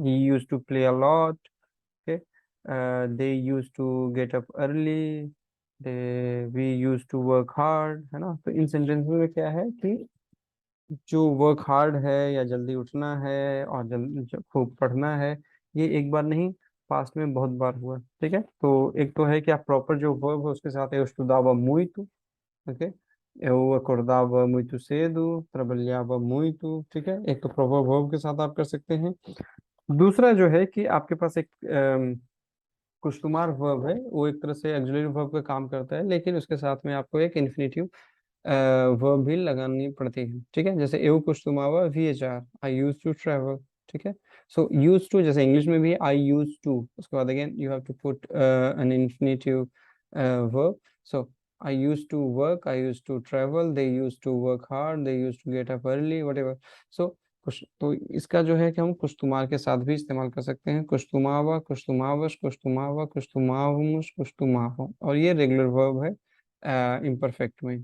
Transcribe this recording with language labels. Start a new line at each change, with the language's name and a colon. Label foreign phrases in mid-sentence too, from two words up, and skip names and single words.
English: He used to play a lot, okay, they used to get up early, they we used to work hard,
Hindi: है ना। तो इन सेंटेंस में क्या है कि जो
English: work hard
Hindi: है या जल्दी उठना है और जल्दी खूब पढ़ना है, ये एक बार नहीं, पास्ट में बहुत बार हुआ। ठीक है, तो एक तो है कि आप प्रॉपर जो वर्ब है उसके साथ
Portuguese: eu estudava muito, ok, eu acordava muito cedo, trabalhava muito।
Hindi: ठीक है, एक तो प्रॉपर वर्ब के साथ आप कर सकते हैं। दूसरा जो है कि आपके पास एक कुछ वर्ब है, वो एक तरह से
English: auxiliary verb
Hindi: का काम करता है, लेकिन उसके साथ में आपको एक
English: infinitive verb
Hindi: भी लगानी पड़ती है। ठीक है, जैसे
Portuguese: eu costumava viajar,
English: I used to travel.
Hindi: ठीक है,
English: so used to
Hindi: जैसे इंग्लिश में भी
English: I used to,
Hindi: उसके बाद
English: again you have to put an infinitive verb. So I used to work, I used to travel, they used to work hard, they used to get up early, whatever.
Hindi: सो कुछ तो इसका जो है कि हम कुश्तुमार के साथ भी इस्तेमाल कर सकते हैं,
Portuguese: costumava, costumavas, costumava, costumávamos, costumavam,
Hindi: और ये
English: regular verb
Hindi: है इम्परफेक्ट में।